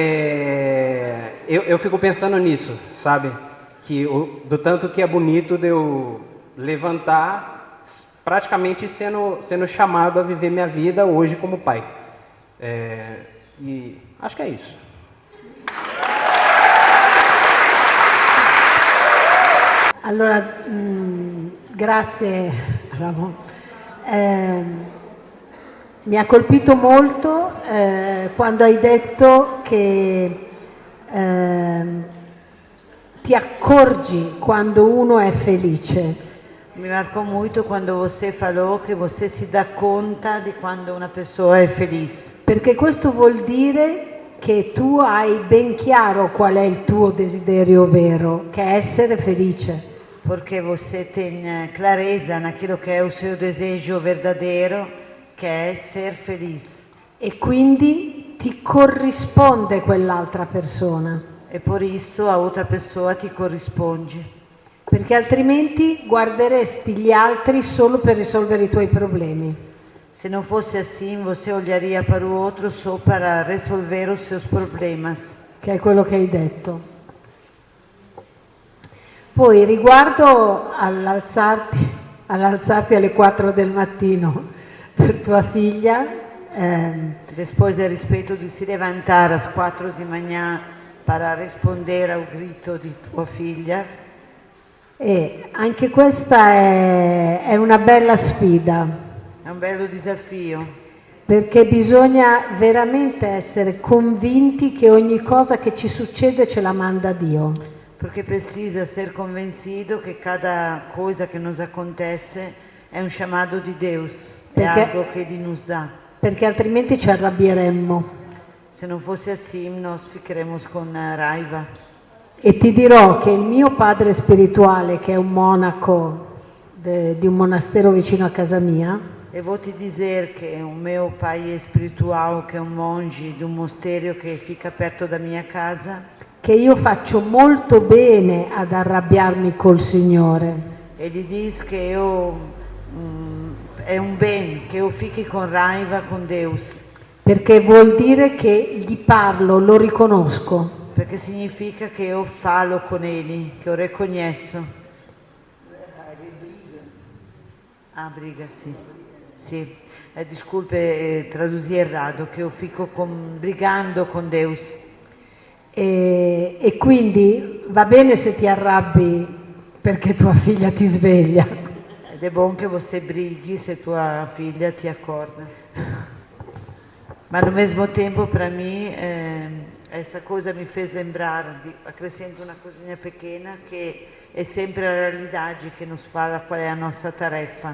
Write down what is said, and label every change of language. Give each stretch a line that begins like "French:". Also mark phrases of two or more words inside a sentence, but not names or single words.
Portuguese: Eu fico pensando nisso, sabe? Do tanto que é bonito de eu levantar, praticamente sendo chamado a viver minha vida hoje como pai. E acho que é isso.
Italian: Allora, grazie Ramon. Mi ha colpito molto quando hai detto che ti accorgi quando uno è felice. Mi
Portuguese: marcou muito quando você falou
Italian: che você si dà conta di quando una persona è felice. Perché questo vuol dire che tu hai ben chiaro qual è il tuo desiderio vero, che è essere felice.
Portuguese: Porque você tem clareza naquilo que é o seu desejo verdadeiro,
Italian: che è
Portuguese: ser feliz.
Italian: E quindi ti corrisponde quell'altra persona.
Portuguese: E por isso a outra pessoa ti corrisponde.
Italian: Perché altrimenti guarderesti gli altri solo per risolvere i tuoi problemi. Se non fosse
Portuguese: assim, você olharia para o outro só para resolver os seus problemas.
Italian: Che è quello che hai detto. Poi riguardo all'alzarti alle 4 del mattino per tua figlia,
Portuguese: depois a respeito di si levantare às 4 di manhã para rispondere ao grito
Italian: di tua figlia. E anche questa è una bella sfida. È un bello desafio. Perché bisogna veramente essere convinti che ogni cosa che ci succede ce la manda Dio.
Portuguese: Perché precisa ser convencido che cada coisa que nos acontece
Italian: è un
Portuguese: chamado di Deus, è algo che Ele nos dà.
Italian: Perché altrimenti ci arrabbieremmo. Se non fosse
Portuguese: assim, nós ficaremos con raiva.
Italian: E ti dirò che il mio padre spirituale, che è un monaco di un monastero vicino a casa mia,
Portuguese: e vou te dizer che o meu pai spiritual,
Italian: che è un monge di un mosterio che
Portuguese: fica perto da
Italian: mia casa, che io faccio molto bene ad arrabbiarmi col Signore. E gli diz che è un bene che io fichi con raiva con Deus. Perché vuol dire che gli parlo, lo riconosco. perché significa che io falo con ele, che io riconosco.
Portuguese: Ah, briga, sì.
Italian: Sì.
Portuguese: Desculpe, traduzi errado,
Italian: che io
Portuguese: fico brigando
Italian: con Deus. E quindi va bene se ti arrabbi perché tua figlia ti sveglia. Ed è buono che você brighi se tua figlia ti accorda.
Portuguese: Ma al mesmo tempo, para mim, essa coisa me fez lembrar, acrescento uma coisinha pequena, que é sempre a realidade que nos fala qual é a nossa tarefa.